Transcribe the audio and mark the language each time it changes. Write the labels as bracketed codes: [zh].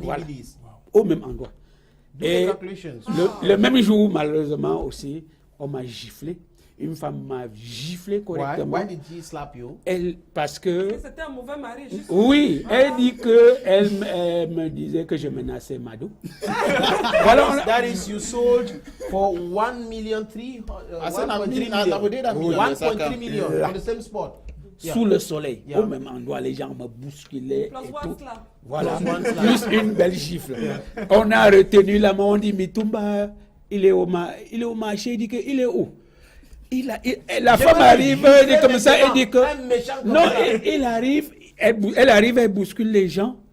[fr] Voilà. Au même endroit. Et le même jour, malheureusement aussi, on m'a giflé. Une femme m'a giflé correctement. [en] Why did she slap you? [fr] Parce que... C'était un mauvais mari. Oui, elle dit que elle me disait que je menaçais Mado. [en] That is you sold for 1.3 million. 1.3 million on the same spot. [fr] Sous le soleil, au même endroit, les gens me bousculaient et tout. Voilà, plus une belle gifle. On a retenu la main, on dit Mitumba, il est au marché, il dit qu'il est où? La femme arrive, elle dit comme ça, elle dit que... Non, elle arrive, elle bouscule les gens.